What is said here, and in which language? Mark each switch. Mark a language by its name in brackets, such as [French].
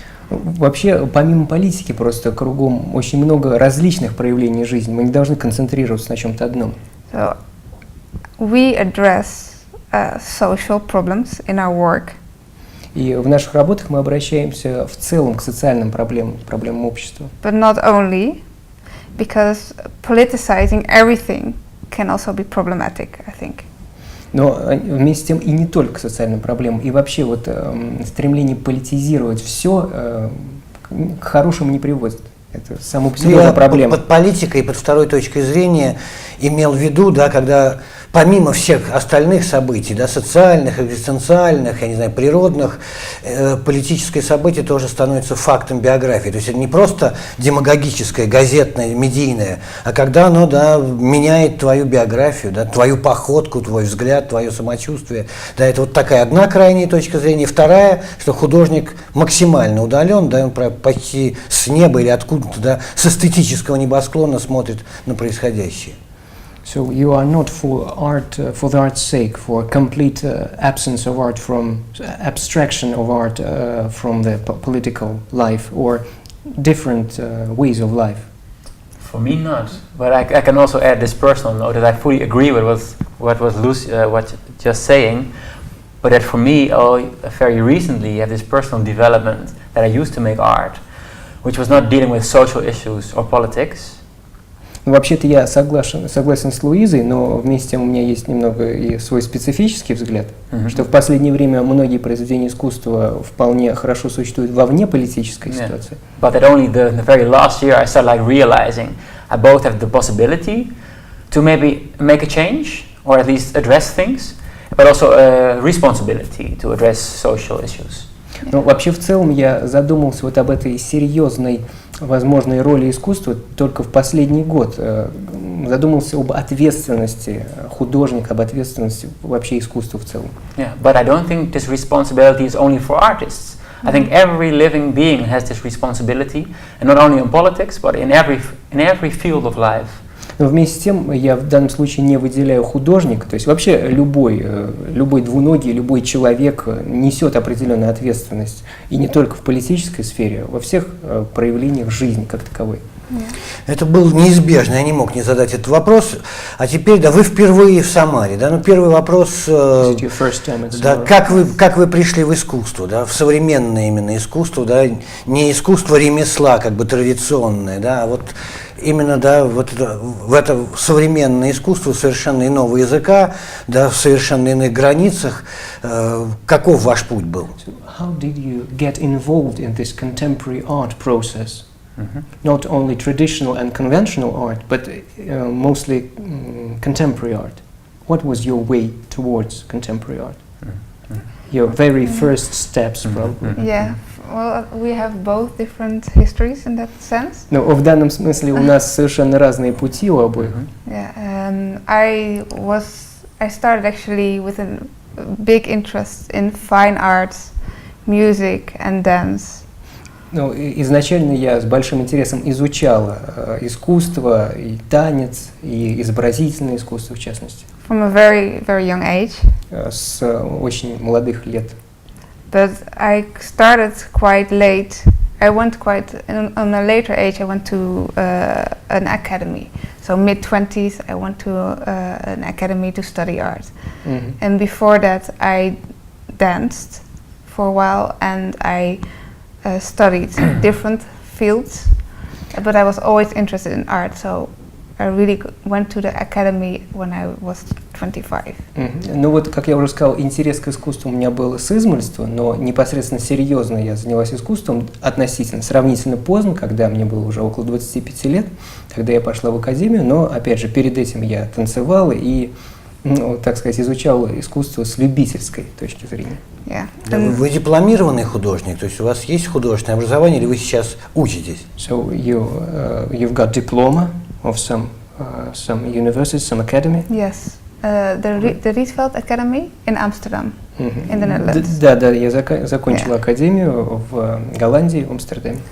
[Russian] Вообще, помимо политики, просто кругом очень много различных проявлений жизни. Мы не должны концентрироваться на чем-то одном. [English] So we address social problems in our work. [Russian] И в наших работах мы обращаемся в целом к социальным проблемам общества. [English] But not only, because politicizing everything can also be problematic, I think. [Russian] Но вместе с тем и не только к социальным проблемам, и вообще вот стремление политизировать все к хорошему не приводит. Это само по себе проблема. Под политикой, под второй точкой зрения имел в виду, да, когда помимо всех остальных событий, да, социальных, экзистенциальных, я не знаю, природных, политическое событие тоже становится фактом биографии. То есть это не просто демагогическое, газетное, медийное, а когда оно, да, меняет твою биографию, да, твою походку, твой взгляд, твое самочувствие. Да, это вот такая одна крайняя точка зрения. Вторая, что художник максимально удален, да, он почти с неба или откуда-то, да, с эстетического небосклона смотрит на происходящее. [English] So you are not for art for the art's sake, for complete absence of art from abstraction of art from the political life or different ways of life. For me, not. But I can also add this personal note that I fully agree with what was Lucy what just saying. But that for me, very recently, I have this personal development that I used to make art, which was not dealing with social issues or politics. [Russian] Ну, вообще-то я согласен с Луизой, но вместе с тем у меня есть немного и свой специфический взгляд, что в последнее время многие произведения искусства вполне хорошо существуют во вне политической ситуации. [English] But that only the very last year I started like realizing I both have the possibility to maybe make a change or at least address things, but also a responsibility to address social issues. [Russian] Ну, вообще, в целом, я задумался вот об этой серьезной возможной роли искусства только в последний год. Задумался об ответственности художника, об ответственности вообще искусства в целом. [English] Yeah, but I don't think this responsibility is only for artists. I think every living being has this responsibility, and not only in politics, but in every field of life. [Russian] Но вместе с тем я в данном случае не выделяю художника, то есть вообще любой двуногий, любой человек несет определенную ответственность, и не только в политической сфере, а во всех проявлениях жизни как таковой. Это был неизбежно, я не мог не задать этот вопрос. А теперь, да, вы впервые в Самаре, да, ну первый вопрос, да, как вы пришли в искусство, да, в современное именно искусство, да, не искусство ремесла, как бы традиционное, да, а вот именно, да, вот в это современное искусство совершенно иного языка, да, в совершенно иных границах. Каков ваш путь был? [English] How did you get involved in this contemporary art process? Not only traditional and conventional art, but mostly contemporary art. What was your way towards contemporary art? Your very first steps, probably. Yeah, well, we have both different histories in that sense. [Russian] Но в данном смысле у нас совершенно разные пути у обоих. [English] Yeah, I started actually with a big interest in fine arts, music and dance. [Russian] Ну, изначально я с большим интересом изучал искусство, и танец, и изобразительное искусство в частности. [English] From a very, very young age. [Russian] С очень молодых лет. [English] But I started quite late. I went on a later age. I went to an academy. So mid-20s, I went to an academy to study art. And before that, I danced for a while, and I studied different fields, but I was always interested in art, so I really went to the academy when I was 25. [Russian] Ну вот, как я уже сказал, интерес к искусству у меня был с измольства, но непосредственно серьезно я занялась искусством сравнительно поздно, когда мне было уже около 25 лет, когда я пошла в академию, но, опять же, перед этим я танцевала и, ну, так сказать, изучал искусство с любительской точки зрения. [English] Yeah. [Russian] Вы дипломированный художник, то есть у вас есть художественное образование, или вы сейчас учитесь? [English] So you've got diploma of some university, some academy? Yes, the Rietveld Academy in Amsterdam, in the Netherlands. [Russian] Да, я закончил академию в Голландии, в Амстердаме.